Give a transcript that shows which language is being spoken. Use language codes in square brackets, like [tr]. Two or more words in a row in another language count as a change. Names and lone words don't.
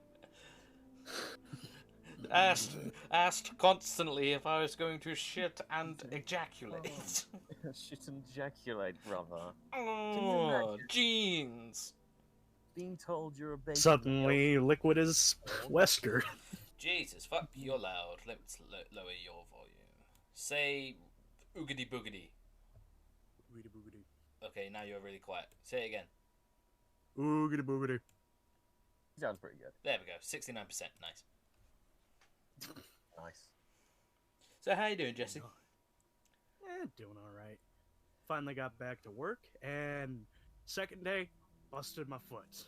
[en] Asked constantly if I was going to shit and ejaculate. Shit and ejaculate, brother. Oh, jeans. Being told you're a baby. Suddenly, liquid as Wesker. Jesus, fuck, you're loud. Let's lower your volume. Say oogity boogity. Oogity boogity. Okay, now you're really quiet. Say it again. Oogity boogity. Sounds pretty good. There we go. 69%. Nice. Nice. So how you doing, Jesse? Doing alright. Finally got back to work, and second day, busted my foot.